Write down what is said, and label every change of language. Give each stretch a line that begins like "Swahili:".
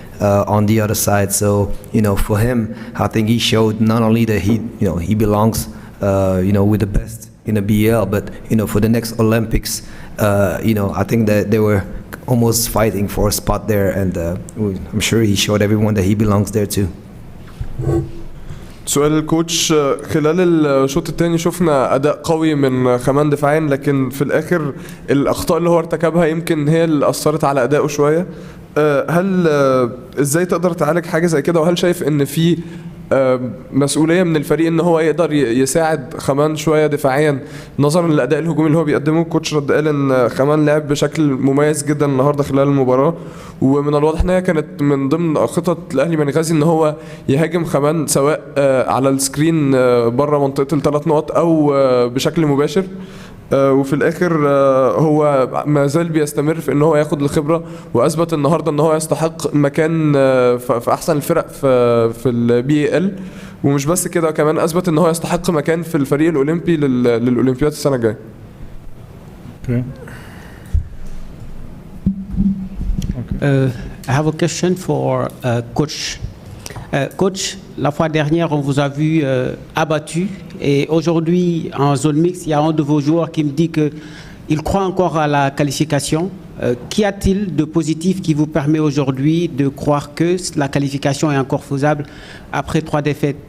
English: On the other side, so for him, I think he showed not only that he belongs, with the best in the BAL, but for the next Olympics, I think that they were almost fighting for a spot there, and I'm sure he showed everyone that he belongs there too.
Arabic: سؤال الكوتش، خلال الشوط الثاني شفنا اداء قوي من خمان دفاعين، لكن في الاخر الاخطاء اللي هو ارتكبها يمكن هي اللي اثرت على ادائه شويه. هل ازاي تقدر تعالج حاجه زي كده، وهل شايف ان في مسؤوليه من الفريق ان هو يقدر يساعد خمان شويه دفاعيا نظرا للاداء الهجومي اللي هو بيقدمه؟ الكوتش رد قال ان خمان لعب بشكل مميز جدا النهارده خلال المباراه، ومن الواضح ان هي كانت من ضمن خطط الاهلي بنغازي ان هو يهاجم خمان سواء على السكرين بره منطقه الثلاث نقط او بشكل مباشر. وفي الاخر هو ما زال بيستمر في ان هو ياخد الخبره، واثبت النهارده ان هو يستحق مكان في احسن الفرق في البي ال، ومش بس كده كمان اثبت ان هو يستحق مكان في الفريق الاولمبي للاولمبياد السنه الجايه.
English: I have a question for coach.
French: Coach, la fois dernière, on vous a vu abattu, et aujourd'hui, en zone mixte, il y a un de vos joueurs qui me dit qu'il croit encore à la qualification. Qu'y a-t-il de positif qui vous permet aujourd'hui de croire que la qualification est encore faisable après 3 défaites?